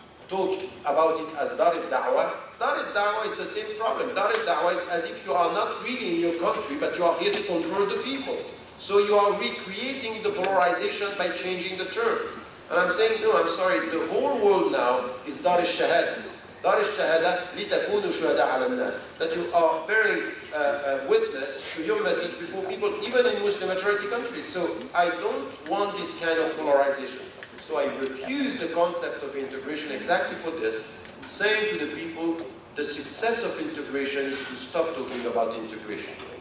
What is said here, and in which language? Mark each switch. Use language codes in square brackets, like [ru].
[en] Talk about it as Dar al-Da'wah. Dar al-Da'wah is the same problem. Dar al-Da'wah is as if you are not really in your country, but you are here to control the people. So you are recreating the polarization by changing the term. And I'm saying, no, I'm sorry, the whole world now is Dar al-Shahada. [ar] Dar al-Shahada, لِتَكُونُوا شُهَدَاءَ عَلَى النَّاسِ. [en] That you are bearing witness to your message before people, even in Muslim majority countries. So I don't want this kind of polarization. So I refuse the concept of integration exactly for this, saying to the people, the success of integration is to stop talking about integration.